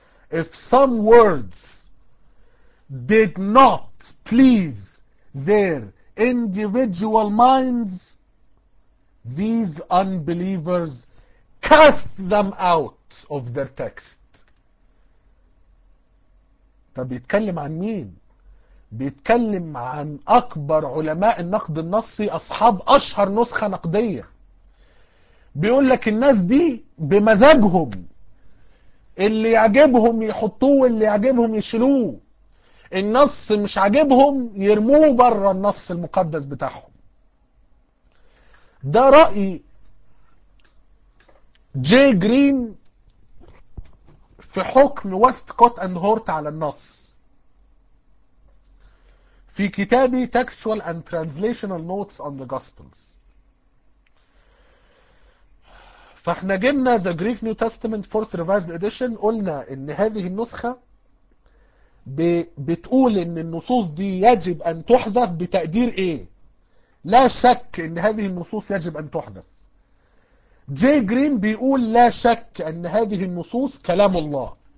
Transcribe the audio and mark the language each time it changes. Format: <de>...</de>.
<en>If some words did not please their individual minds, these unbelievers cast them out of their text.</en> <ar>طب بيتكلم عن مين؟ بيتكلم عن أكبر علماء النقد النصي، أصحاب أشهر نسخة نقدية. بيقول لك الناس دي بمزاجهم، اللي يعجبهم يحطوه واللي يعجبهم يشيلوه، النص مش عاجبهم يرموه بره النص المقدس بتاعهم. ده رأي جي جرين في حكم Westcott and Hort على النص في كتابي Textual and Translational Notes on the Gospels. فاحنا جبنا The Greek New Testament 4th Revised Edition، قلنا ان هذه النسخة بتقول ان النصوص دي يجب ان تحذف بتقدير ايه؟ لا شك ان هذه النصوص يجب ان تحذف. جي جرين بيقول لا شك ان هذه النصوص كلام الله.</ar>